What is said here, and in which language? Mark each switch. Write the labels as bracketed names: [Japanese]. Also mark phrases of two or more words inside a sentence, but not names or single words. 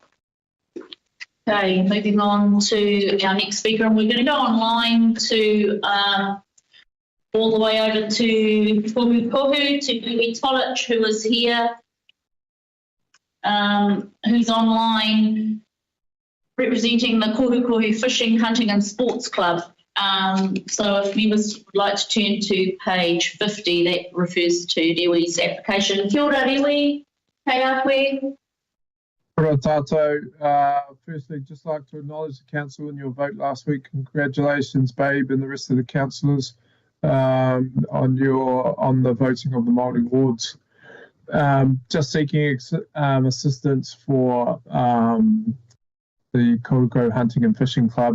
[English] Okay, moving on to our next speaker, and we're going to go online to all the way over to Puhupuhu, to Louis Tolich, who is here, who's online representing the Kaikohe Fishing, Hunting and Sports Club. So if members would like to turn to page 50, that refers to Rewi's application. [Māori] Kia ora, Rewi. Kei a koe. Kia ora tātou. [English] Firstly, just like to acknowledge the council in your vote last week. Congratulations, Babe, and the rest of the councillors on the voting of the Māori wards. Just seeking assistance for the Kaikohe Hunting and Fishing Club.